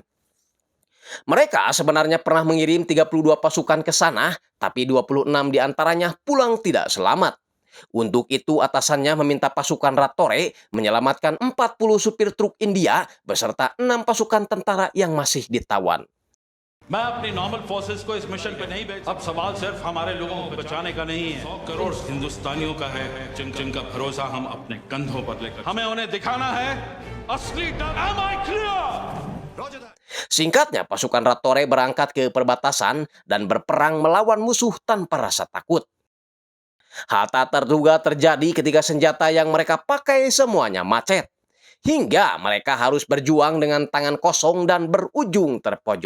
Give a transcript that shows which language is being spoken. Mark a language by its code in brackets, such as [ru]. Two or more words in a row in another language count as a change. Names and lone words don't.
[id] Mereka sebenarnya pernah mengirim 32 pasukan ke sana, tapi 26 diantaranya pulang tidak selamat. Untuk itu atasannya meminta pasukan Ratore menyelamatkan 40 supir truk India beserta 6 pasukan tentara yang masih ditawan. [hi] मैं अपनी नॉर्मल फोर्सेस को इस मिशन पे नहीं भेज. अब सवाल सिर्फ हमारे लोगों को बचाने का नहीं है. 100 करोड़ हिंदुस्तानियों का है जिनका भरोसा हम अपने कंधों पर लेकर हमें उन्हें दिखाना है असली डर. [en] Am I clear? [id] Singkatnya, pasukan Ratore berangkat ke perbatasan dan berperang melawan musuh tanpa rasa takut. Hal tak terduga terjadi ketika senjata yang mereka pakai semuanya macet. Hingga mereka harus berjuang dengan tangan kosong dan berujung terpojok.